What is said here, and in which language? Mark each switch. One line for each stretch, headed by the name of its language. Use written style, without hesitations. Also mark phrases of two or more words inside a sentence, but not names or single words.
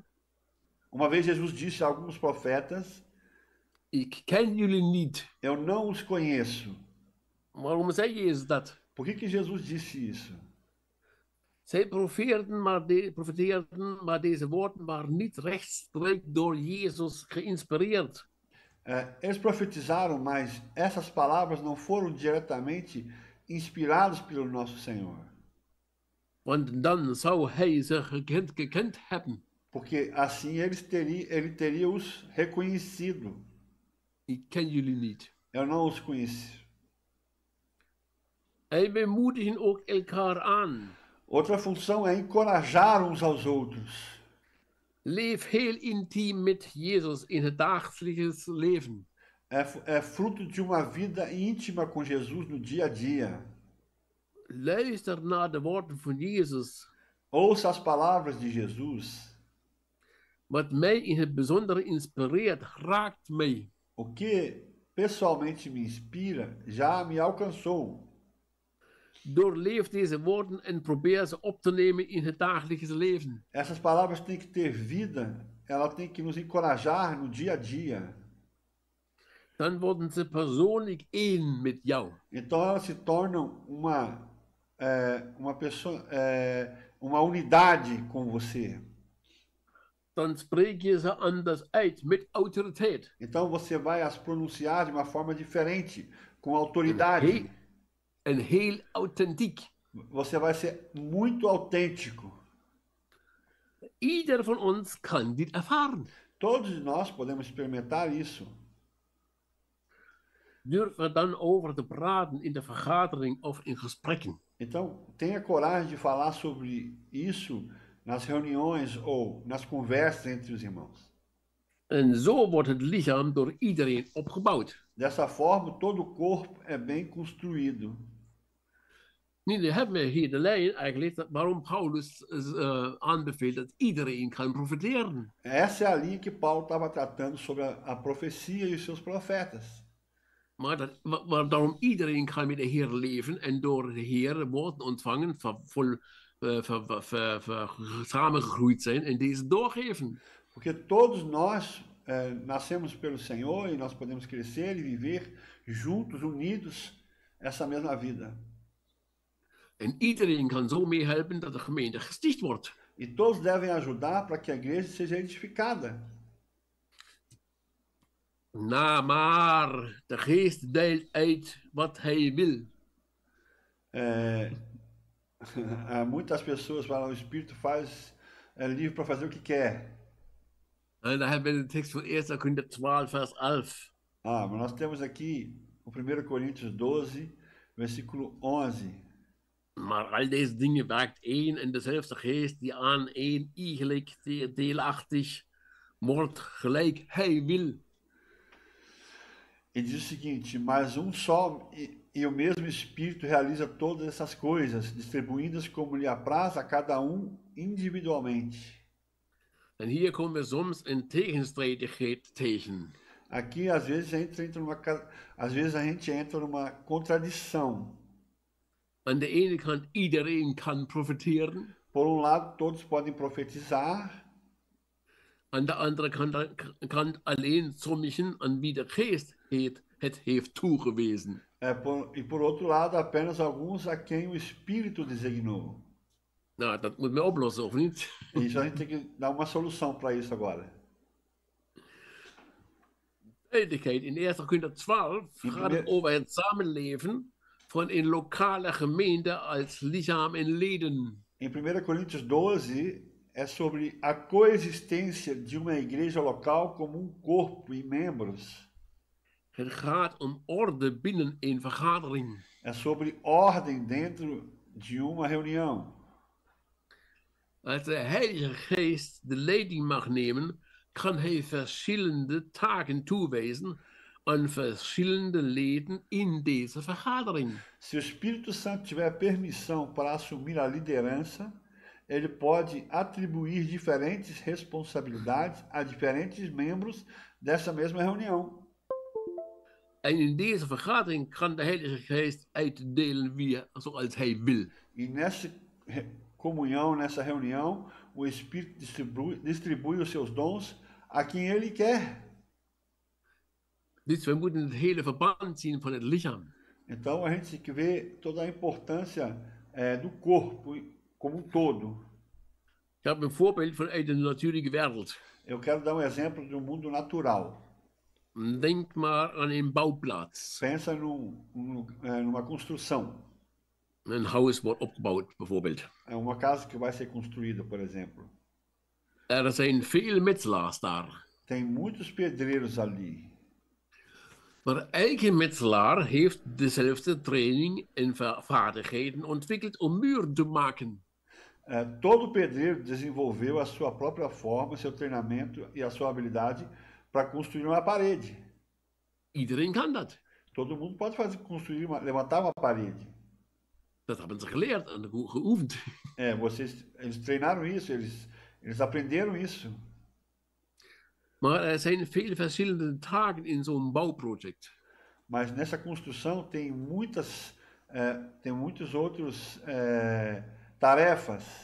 Portuguese: Uma vez Jesus disse a alguns profetas:
Dutch: Ik ken jullie niet.
Portuguese: Eu não os conheço.
Dutch: Waarom zei Jezus dat?
Portuguese: Por que Jesus disse isso?
Dutch: Zij profeteerden, maar deze woorden waren niet rechtstreeks door Jezus geïnspireerd.
Portuguese: Eles profetizaram, mas essas palavras não foram diretamente inspiradas pelo nosso Senhor.
Dutch: Want dan zou hij ze gekend hebben.
Portuguese: Porque assim ele teria os reconhecido.
Dutch: Ik ken jullie niet.
Portuguese: Eu não os conheci.
Dutch: Hij bemoedigen ook elkaar aan.
Portuguese: Outra função é encorajar uns aos outros.
Dutch: Leef heel intiem met Jezus in het dagelijks leven.
Portuguese: É fruto de uma vida íntima com Jesus no dia a dia.
Dutch: Luister naar de woorden van Jezus.
Portuguese: Ouça as palavras de Jesus.
Dutch: Wat mij in het bijzonder inspireert, raakt mij.
Portuguese: O que pessoalmente me inspira já me alcançou.
Dutch: Doorleef deze woorden en probeer ze op te nemen in het dagelijks leven.
Portuguese: Essas palavras têm que ter vida, ela tem que nos encorajar no dia a dia.
Dutch: Dan worden ze persoonlijk één met jou.
Portuguese: Então elas se tornam uma unidade com você.
Dutch: Dan spreek je ze anders uit met autoriteit.
Portuguese: Então você vai as pronunciar de uma forma diferente, com autoridade.
Dutch: En heel authentiek.
Portuguese: Você vai ser muito autêntico.
Dutch: Ieder van ons kan dit ervaren.
Portuguese: Todos nós podemos experimentar isso.
Dutch: Durf er dan over te praten in de vergadering of in gesprekken.
Portuguese: Então, tenha coragem de falar sobre isso nas reuniões ou nas conversas entre os irmãos.
Dutch: En zo wordt het lichaam door iedereen opgebouwd.
Portuguese: Dessa forma, todo o corpo é bem construído.
Dutch: Nu hebben we hier de lijn eigenlijk waarom Paulus aanbeveelt dat iedereen kan profeteren.
Portuguese: Essa é a linha que Paulo estava tratando sobre a profecia e os seus profetas.
Dutch: Maar daarom iedereen kan met de Heer leven en door de Heer woorden ontvangen, samengegroeid zijn en deze doorgeven.
Portuguese: Porque todos nós nascemos pelo Senhor e nós podemos crescer e viver juntos, unidos, essa mesma vida.
Dutch: En iedereen kan zo meehelpen dat de gemeente gesticht wordt.
Portuguese: E todos devem ajudar para que a igreja seja edificada.
Dutch: Maar de geest deelt uit wat hij wil.
Portuguese: Muitas pessoas falam, o Espírito é livre para fazer o que quer.
Dutch: En dan hebben we de tekst van 1 Korinther 12, vers 11.
Portuguese: Mas nós temos aqui o 1 Coríntios 12, versículo 11.
Dutch: Maar al deze dingen werkt één en dezelfde geest die aan één eigenlijk deelachtig wordt gelijk hij wil.
Portuguese: E diz o seguinte: mas um só e o mesmo Espírito realiza todas essas coisas, distribuídas como lhe apraz a cada individualmente.
Dutch: En hier komen we soms in tegenstrijdigheid tegen.
Portuguese: Aqui, às vezes, a gente entra numa contradição.
Dutch: Aan de ene kant, iedereen kan profiteren.
Portuguese: Por um lado, todos podem profetizar.
Dutch: Aan de andere kant alleen sommigen aan wie de geest het heeft toegewezen.
Portuguese: E por outro lado, apenas alguns a quem o Espírito designou.
Dutch: Nou, dat moet men oplossen, of niet?
Portuguese: Isso a gente tem que dar uma solução para isso agora.
Dutch: Duidelijkheid. In 1 Korinther 12 gaat het over het samenleven van een lokale gemeente als lichaam en leden.
Portuguese: Em 1 Coríntios 12 é sobre a coexistência de uma igreja local como um corpo e membros.
Dutch: Het gaat om orde binnen een vergadering.
Portuguese: É sobre ordem dentro de uma reunião.
Dutch: Als de Heilige Geest de leiding mag nemen, kan hij verschillende taken toewijzen aan verschillende leden in deze vergadering.
Portuguese: Se o Espírito Santo tiver permissão para assumir a liderança, ele pode atribuir diferentes responsabilidades a diferentes membros dessa mesma reunião.
Dutch: En in deze vergadering kan de Heilige Geest uitdelen zoals hij wil.
Portuguese: E nessa comunhão, nessa reunião, o Espírito distribui os seus dons a quem ele quer.
Dutch: Dus we moeten het hele verband zien van het lichaam.
Portuguese: Então a gente tem que ver toda a importância do corpo como um todo.
Dutch: Ik heb een voorbeeld vanuit de natuurlijke wereld.
Portuguese: Eu quero dar exemplo do mundo natural.
Dutch: Denk maar aan een bouwplaats.
Portuguese: Pensa numa construção.
Dutch: Een huis wordt opgebouwd, bijvoorbeeld.
Portuguese: É uma casa que vai ser construída, por exemplo.
Dutch: Er zijn veel metselaars daar.
Portuguese: Tem muitos pedreiros ali.
Dutch: Maar elke metselaar heeft dezelfde training en vaardigheden ontwikkeld om muren te maken.
Portuguese: Todo pedreiro desenvolveu a sua própria forma, seu treinamento e a sua habilidade para construir uma parede.
Dutch: Iedereen kan dat.
Portuguese: Todo mundo pode levantar uma parede.
Dutch: Dat hebben ze geleerd en geoefend.
Portuguese: Eles treinaram isso, eles aprenderam isso.
Dutch: Maar er zijn veel verschillende taken in zo'n bouwproject.
Portuguese: Mas nessa construção tem muitos outros tarefas.